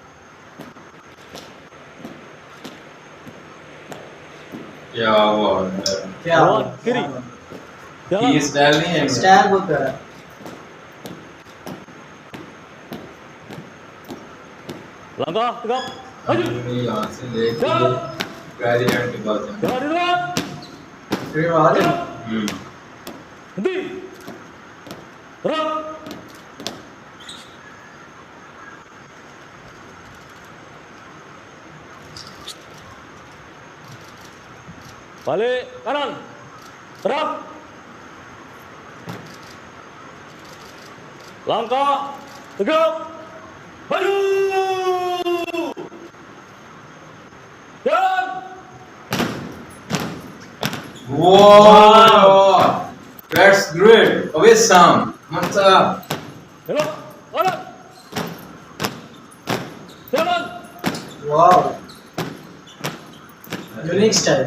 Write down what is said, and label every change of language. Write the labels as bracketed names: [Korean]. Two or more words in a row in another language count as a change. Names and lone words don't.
[Hindi] क्या हुआ [Indonesian] Haluan kiri. Jalan. [Hindi] ये स्टाइल नहीं है Style बोलता है. [Indonesian] Langkah tegap. Maju. [Hindi] ये यहाँ से लेके [Indonesian] Jalan. [Hindi] प्रेसिडेंट के पास जाना [Indonesian] Jalan di depan. Rival. Henti. Gerak. Balik kanan. Gerak. Langkah tegap. Maju. Jalan. [English] Wow, that's great. [Indonesian] Wesam, mantap. Belok kanan. Jalan. [English] Wow. Unique style.